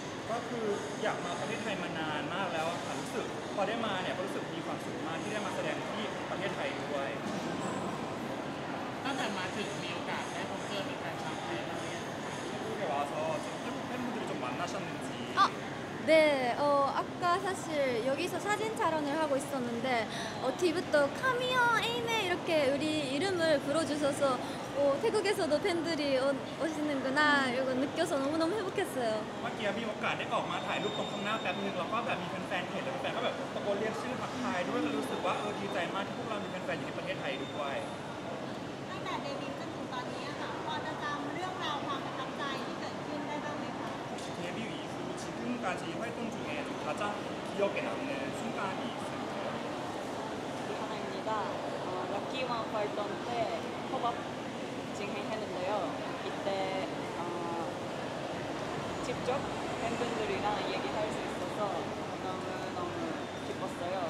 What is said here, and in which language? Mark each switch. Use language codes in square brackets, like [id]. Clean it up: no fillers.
[th] ก็คืออยากมาประเทศไทยมานานมากแล้วอะค่ะรู้สึกพอได้มาเนี่ยก็รู้สึกมีความสุขมากที่ได้มาแสดงที่ประเทศไทยด้วย ตั้งแต่มาถึงมีโอกาสได้พบเจอเป็นแฟนชาวไทยบ้างไหม [ko] 한국에 와서 지금 팬분들이 좀 만나셨는지 네, 아까 사실 여기서 사진 촬영을 하고 있었는데 뒤부터 카미어 에이네 이렇게 우리 이름을 불러주셔서 태국에서도 팬들이 오시는구나 이거 느껴서 너무너무 행복했어요. [th] เมื่อกี้มีโอกาสได้ออกมาถ่ายรูปตรงข้างหน้าแป๊บนึงแล้วก็แบบมีแฟนๆเห็นแล้วแฟนๆก็แบบตะโกนเรียกชื่อทักทายด้วยก็รู้สึกว่าดีใจมากที่พวกเรามีแฟนๆอยู่ที่ประเทศไทยด้วย ตั้งแต่เดบิวต์จนถึงตอนนี้ค่ะพอจะจำเรื่องราวความประทับใจที่เกิดขึ้นได้บ้างไหมคะ [ko] 데뷔 이후 지금까지 활동 중에 좀 가장 기억에 남는 순간이 있을까요? 이하나입니다. 럭키원 활동 때 팝업 진행했는데요. 이때 직접 팬분들이랑 얘기할 수 있어서 너무너무 기뻤어요.